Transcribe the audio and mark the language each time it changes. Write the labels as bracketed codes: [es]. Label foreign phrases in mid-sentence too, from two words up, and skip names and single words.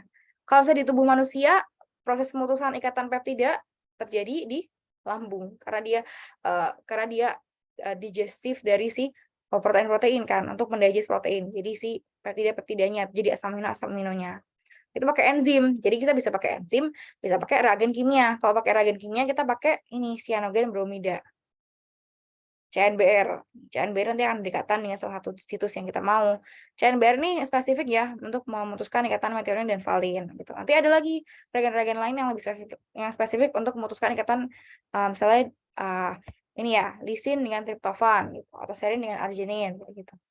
[id] Kalau misalnya di tubuh manusia, proses pemutusan ikatan peptida terjadi di lambung karena dia digestif dari si protein-protein kan untuk mendigest protein. Jadi si peptidanya jadi asam aminonya. Itu pakai enzim. Jadi kita bisa pakai enzim, bisa pakai reagen kimia. Kalau pakai reagen kimia kita pakai ini cyanogen bromida. CNBR. CNBR nanti akan berdekatan dengan salah satu situs yang kita mau. CNBR ini spesifik ya untuk memutuskan ikatan metionin dan valin gitu. Nanti ada lagi reagen-reagen lain yang lebih spesifik untuk memutuskan ikatan misalnya ini ya, lisin dengan triptofan gitu atau serin dengan arginin gitu.